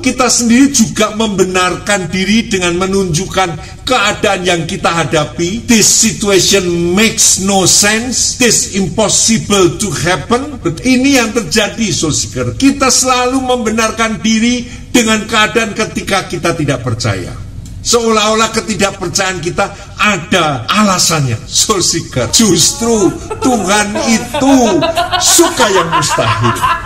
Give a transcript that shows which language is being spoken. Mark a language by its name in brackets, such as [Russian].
[Indonesian] Kita sendiri juga membenarkan diri dengan menunjukkan keadaan yang kita hadapi. [English] This situation makes no sense. This impossible to happen. [Indonesian] Ini yang terjadi, Soul Seeker. Kita selalu membenarkan diri dengan keadaan ketika kita tidak percaya. Seolah-olah ketidakpercayaan kita ada alasannya. Soul Seeker, justru Tuhan itu suka yang mustahil.